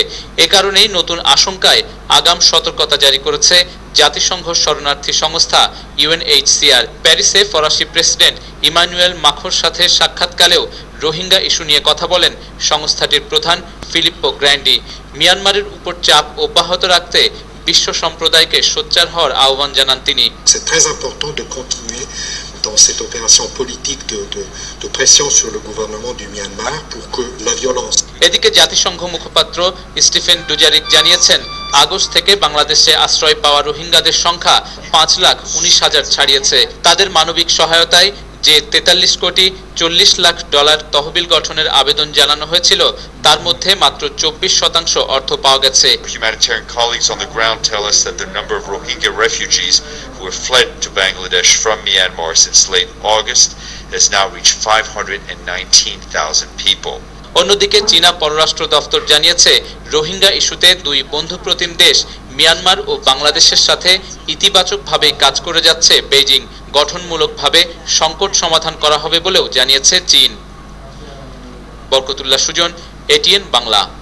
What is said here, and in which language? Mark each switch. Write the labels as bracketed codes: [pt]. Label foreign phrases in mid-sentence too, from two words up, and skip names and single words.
[bn] এ কারণেই নতুন আশঙ্কায় আগাম সতর্কতা জারি করেছে জাতিসংঘ শরণার্থী সংস্থা ইউএনএইচসিআর। প্যারিসে ফরাসি প্রেসিডেন্ট ইমানুয়েল মাখোর সাথে সাক্ষাৎকালেও রোহিঙ্গা ইস্যু নিয়ে কথা বলেন সংস্থাটির প্রধান ফিলিপ্পো গ্র্যান্ডি। মিয়ানমারের উপর চাপ অব্যাহত রাখতে বিশ্ব সম্প্রদায়কে সোচ্চার হওয়ার আহ্বান জানান তিনি। [fr] C'est très important de continuer dans cette opération politique de pression sur le gouvernement du Myanmar pour que la violence. [bn] এদিকে জাতিসংঘ মুখপাত্র স্টিফেন ডুজারিক জানিয়েছেন, আগস্ট থেকে বাংলাদেশে আশ্রয় পাওয়া রোহিঙ্গাদের সংখ্যা 5,19,000 ছাড়িয়েছে। তাদের মানবিক সহায়তায় যে 43 কোটি 40 লাখ ডলার তহবিল গঠনের আবেদন জানানো হয়েছিল, তার মধ্যে মাত্র 24% অর্থ পাওয়া গেছে। [en] Humanitarian colleagues on the ground tell us that the number of Rohingya refugees who have fled to Bangladesh from Myanmar since late August has now reached 519,000 people. [bn] অন্যদিকে চীনা পররাষ্ট্র দপ্তর জানিয়েছে, রোহিঙ্গা ইস্যুতে দুই বন্ধুপ্রতিম দেশ মিয়ানমার ও বাংলাদেশের সাথে ইতিবাচকভাবে কাজ করে যাচ্ছে বেইজিং। গঠনমূলকভাবে সংকট সমাধান করা হবে বলেও জানিয়েছে চীন। বরকতুল্লাহ সুজন, এটিএন বাংলা।